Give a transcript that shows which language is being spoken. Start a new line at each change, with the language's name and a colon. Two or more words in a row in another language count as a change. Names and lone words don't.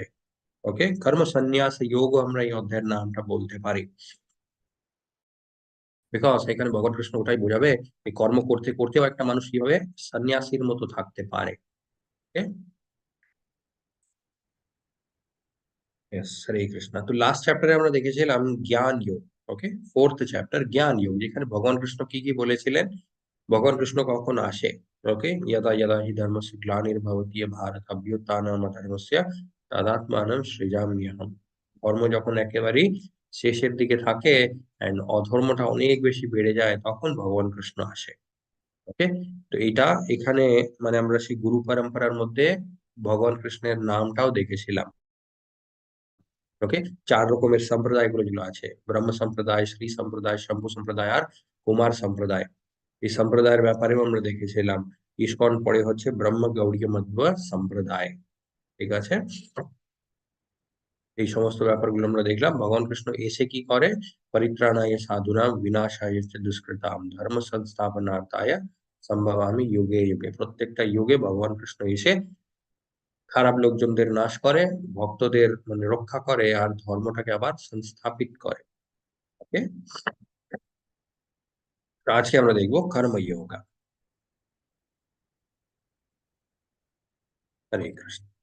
Bangla: ওকে, কর্ম সন্ন্যাস যোগ আমরা এই অধ্যায়ের নামটা বলতে পারি, বিকজ এখানে ভগবান কৃষ্ণ ওটাই বোঝাবে এই কর্ম করতে করতেও একটা মানুষ কিভাবে সন্ন্যাসীর মতো থাকতে পারে।
English: Okay, yes,
Bangla: हरे कृष्णा। तो
English: last chapter
Bangla: আমরা দেখেছিলাম জ্ঞান যোগ। ওকে, 4th চ্যাপ্টার জ্ঞান যোগ, যেখানে ভগবান কৃষ্ণ কি কি বলেছিলেন, ভগবান কৃষ্ণ কখন আসে। ওকে,
Sanskrit: यदा यदा हि धर्मस्य ग्लानिर्भवति भारत अभ्युत्थानम् अधर्मस्य तदात्मानं सृजाम्यहम्।
Bangla: ধর্ম যখন একেবারেই শেষের দিকে থাকে এন্ড অধর্মটা অনেক বেশি বেড়ে যায়, তখন ভগবান কৃষ্ণ আসে। ওকে, তো এইটা এখানে মানে আমরা সেই গুরু পরম্পরার মধ্যে ভগবান কৃষ্ণের নামটাও দেখেছিলাম। ওকে, 4 রকমের সম্প্রদায়গুলো যেগুলো আছে, ব্রহ্ম সম্প্রদায়, শ্রী সম্প্রদায়, শম্ভু সম্প্রদায় আর কুমার সম্প্রদায়। এই সম্প্রদায়ের ব্যাপারেও আমরা দেখেছিলাম। ইসকন পরে হচ্ছে ব্রহ্ম গৌড়ীয় মধ্ব সম্প্রদায়। ঠিক আছে, এই সমস্ত ব্যাপারগুলো আমরা দেখলাম। ভগবান কৃষ্ণ এসে কি করে,
Sanskrit: পরিত্রাণায় সাধুনাম বিনাশায় চ দুষ্কৃতাম ধর্ম সংস্থাপনার্থায় সম্ভবামি যুগে যুগে।
Bangla: প্রত্যেকটা যুগে ভগবান কৃষ্ণ এসে খারাপ লোকজনদের নাশ করে, ভক্তদের মানে রক্ষা করে, আর ধর্মটাকে আবার সংস্থাপিত করে। ওকে, তো আজকে আমরা দেখবো কর্মযোগা। হরে কৃষ্ণ।